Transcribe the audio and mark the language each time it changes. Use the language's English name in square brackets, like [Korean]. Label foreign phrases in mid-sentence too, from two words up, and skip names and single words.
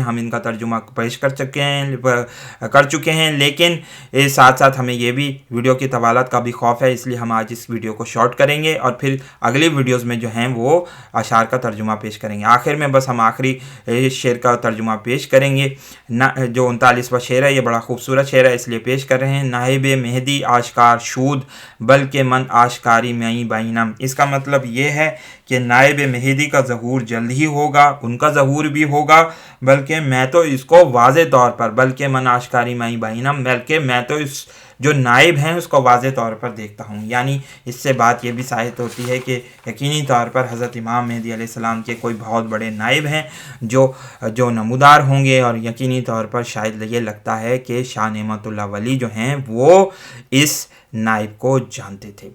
[Urdu] ہم ان کا ترجمہ پیش کر چکے ہیں لیکن ساتھ ساتھ ہمیں یہ بھی ویڈیو کی طوالت کا بھی خوف ہے، اس لیے ہم آج اس ویڈیو کو شارٹ کریں گے اور پھر اگلی ویڈیوز میں جو ہیں وہ اشعار کا ترجمہ پیش کریں گے۔ آخر میں بس ہم آخری شعر کا ترجمہ پیش کریں گے، جو 39واں شعر ہے، یہ بڑا خوبصورت شعر ہے اس لیے پیش کر رہے ہیں۔ [Persian] نائب مہدی آشکار شود بلکہ من آشکاری میں بینم، [Urdu] اس کا مطلب یہ ہے کہ نائب مہدی کا ظہور جلد ہی ہوگا، ان کا ظہور بھی ہوگا، بلکہ میں تو اس کو واضح طور پر، [Persian] بلکہ من آشکاری میں بینم، [Urdu] بلکہ میں تو اس جو نائب ہیں اس کو واضح طور پر دیکھتا ہوں۔ یعنی اس سے بات یہ بھی ثابت ہوتی ہے کہ یقینی طور پر حضرت امام مہدی علیہ السلام کے کوئی بہت بڑے نائب ہیں جو نمودار ہوں گے، اور یقینی طور پر شاید یہ لگتا ہے کہ شاہ نعمت اللہ ولی جو ہیں وہ اس نائب کو جانتے تھے۔